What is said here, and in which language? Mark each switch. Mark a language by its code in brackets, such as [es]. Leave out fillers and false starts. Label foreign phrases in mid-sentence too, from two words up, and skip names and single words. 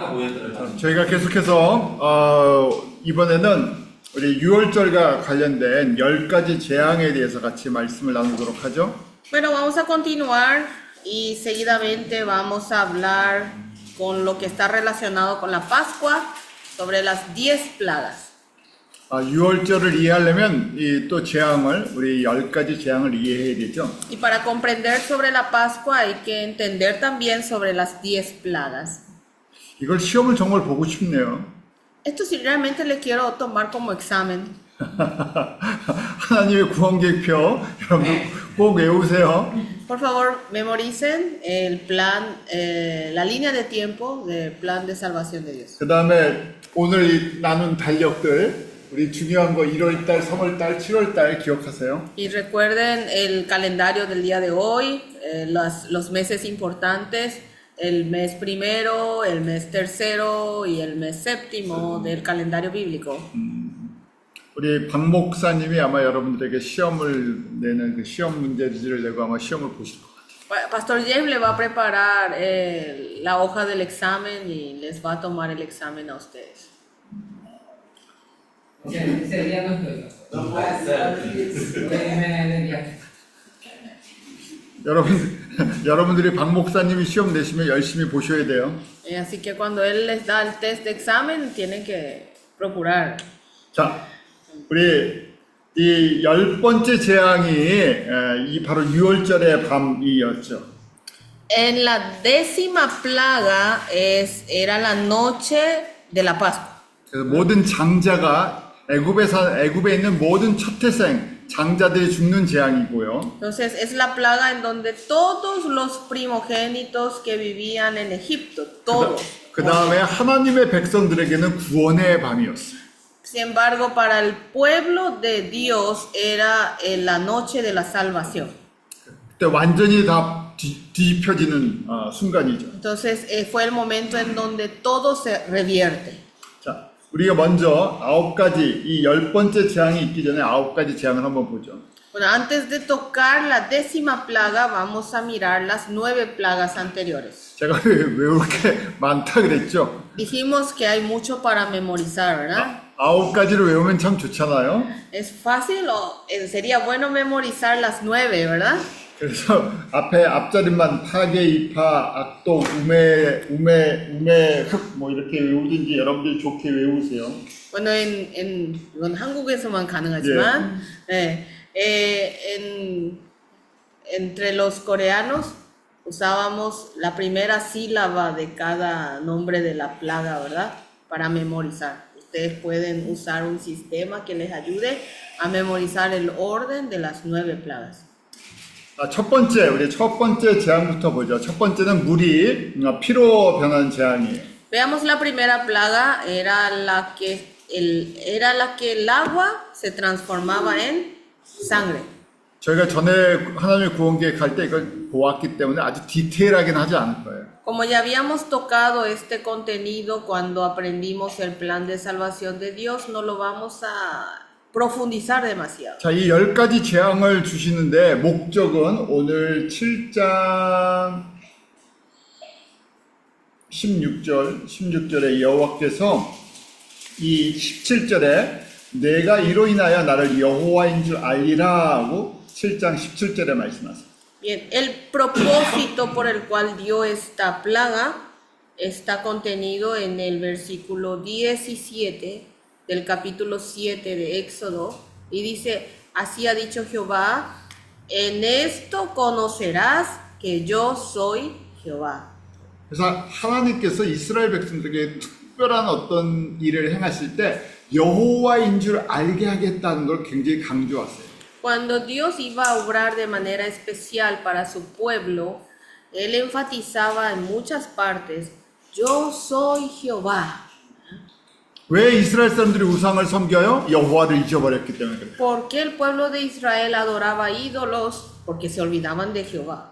[ko] 보여드려요. 저희가 계속해서 이번에는 우리 유월절과 관련된 10가지 재앙에 대해서 같이 말씀을 나누도록 하죠. [es] Bueno, vamos a continuar y seguidamente vamos a hablar con lo que está relacionado con la Pascua sobre las 10 plagas. [ko] 유월절을 이해하려면 이 또 재앙을 우리 10가지 재앙을 이해해야 되죠. [es] Y para comprender sobre la Pascua hay que entender también sobre las 10 plagas. [ko] 이걸 시험을 정말 보고 싶네요. [es] Esto sí realmente le quiero tomar como examen. [ko] 하나님의 구원계획표 여러분들 꼭 외우세요. [es] Por favor, memoricen el plan, la línea de tiempo del plan de salvación de Dios. [ko] 그 다음에 오늘 이 나눈 달력들 우리 중요한 거 1월달, 3월달, 7월달 기억하세요. [es] Y recuerden el calendario del día de hoy, los meses importantes, el mes primero, el mes tercero y el mes séptimo del calendario bíblico. [ko] 우리 박 목사님이 아마 여러분들에게 시험을 내는 그 시험 문제지를 내고 아마 시험을 보실 것 같아요. [es] Pastor James le va a preparar la hoja del examen y les va a tomar el examen a ustedes. Ese día no estoy. No puede ser. Me viaje. [ko] 여러분들이 박 목사님이 시험 내시면 열심히 보셔야 돼요. [es] Así que cuando él les da el test de examen, tienen que procurar. [ko] 자, 우리 이 10번째 재앙이 이 바로 유월절의 밤이었죠. [es] En la 10ª plaga era la noche de la Pascua. [ko] 그래서 모든 장자가 애굽에 있는 모든 첫태생 장자들이 죽는 재앙이고요. [es] Entonces es la plaga en donde todos los primogénitos que vivían en Egipto, todos. [ko] 그 다음에 하나님의 백성들에게는 구원의 밤이었어요. [es] Sin embargo, para el pueblo de Dios era la noche de la salvación. [ko] 그때 완전히 다 뒤집혀지는 순간이죠. [es] Entonces fue el momento en donde todo se revierte. [ko] 자, 우리가 먼저 9가지, 이 10번째 재앙이 있기 전에 9가지 재앙을 한번 보죠. [es] Bueno, antes de tocar la 10ª plaga, vamos a mirar las 9 plagas anteriores. [ko] 제가 왜 이렇게 많다 그랬죠? [es] Dijimos que hay mucho para memorizar, ¿verdad? [ko] 9가지를 외우면 참 좋잖아요. [es] Es fácil o sería bueno memorizar las 9, ¿verdad? [ko] 그래서 앞자리만 파괴, 이파, 악독, 우매, 흑 뭐 이렇게 외우든지 여러분들이 좋게 외우세요. Bueno, 이건 한국에서만 가능하지만, [es] entre los coreanos usábamos la primera sílaba de cada nombre de la plaga, ¿verdad? Para memorizar. Ustedes pueden usar un sistema que les ayude a memorizar el orden de las 9 plagas. [ko] 우리 첫 번째 재앙부터 보죠. 첫 번째는 물이 피로 변하는 재앙이에요. [es] Veamos la primera plaga, era la que el agua se transformaba en sangre. [ko] 저희가 전에 하나님의 구원계획 할 때 이걸 보았기 때문에 아주 디테일하게는 하지 않을 거예요. [es] Como ya habíamos tocado este contenido cuando aprendimos el plan de salvación de Dios, no lo vamos a profundizar demasiado. [ko] 자, 이 10가지 재앙을 주시는데 목적은 오늘 7장 16절에 여호와께서 이 17절에 내가 이로 인하여 나를 여호와인 줄 알리라 하고 7장 17절에 말씀하세요. [es] Bien, el propósito por el cual dio esta plaga está contenido en el versículo 17 del capítulo 7 de Éxodo y dice, así ha dicho Jehová, en esto conocerás que yo soy Jehová. [ko] 그래서 하나님께서 이스라엘 백성들에게 특별한 어떤 일을 행하실 때 여호와인 줄 알게 하겠다는 걸 굉장히 강조하세요. [es] Cuando Dios iba a obrar de manera especial para su pueblo, Él enfatizaba en muchas partes, yo soy Jehová. [ko] 왜 이스라엘 사람들이 우상을 섬겨요? 여호와를 잊어버렸기 때문에 그래요. [es] ¿Por qué el pueblo de Israel adoraba ídolos? Porque se olvidaban de Jehová.